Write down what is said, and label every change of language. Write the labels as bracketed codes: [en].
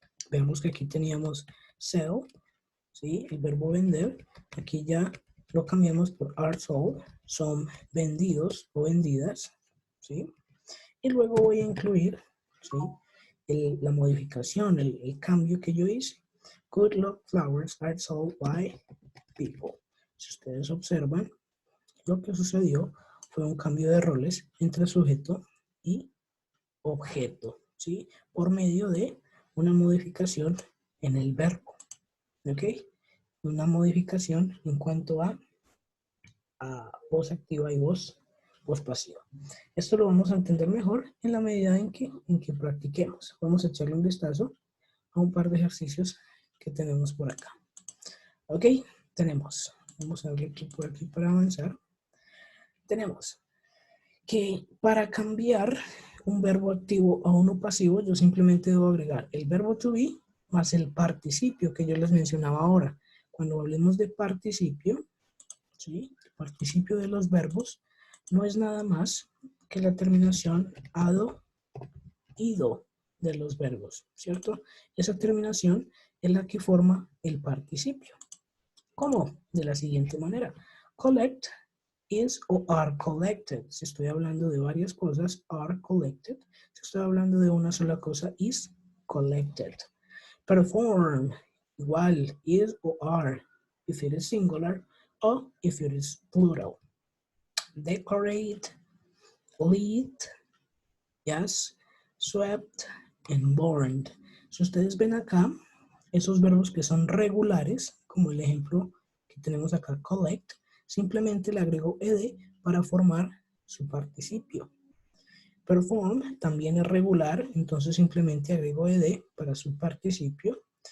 [es] Vemos que aquí teníamos sell, ¿sí?, el verbo vender. Aquí ya lo cambiamos por are sold, son vendidos o vendidas, ¿sí? Y luego voy a incluir, ¿sí?, la modificación, el cambio que yo hice. [en] Good luck flowers are sold by people. [es] Si ustedes observan, lo que sucedió fue un cambio de roles entre sujeto y objeto, ¿sí?, por medio de una modificación en el verbo, ¿ok? Una modificación en cuanto a voz activa y voz pasiva. Esto lo vamos a entender mejor en la medida en que practiquemos. Vamos a echarle un vistazo a un par de ejercicios que tenemos por acá. Ok, vamos a abrir por aquí para avanzar. Tenemos que para cambiar un verbo activo a uno pasivo, yo simplemente debo agregar el verbo to be más el participio que yo les mencionaba ahora. Cuando hablemos de participio, ¿sí?, el participio de los verbos no es nada más que la terminación ado, ido de los verbos, ¿cierto? Esa terminación es la que forma el participio. ¿Cómo? De la siguiente manera. [en] Collect is o are collected. [es] Si estoy hablando de varias cosas, are collected. Si estoy hablando de una sola cosa, is collected. [en] Perform, igual, is o are, if it is singular o if it is plural. Decorate, lead, yes, swept, and burned. [es] Si ustedes ven acá, esos verbos que son regulares, como el ejemplo que tenemos acá, collect, simplemente le agrego ed para formar su participio. Perform también es regular, entonces simplemente agrego ed para su participio.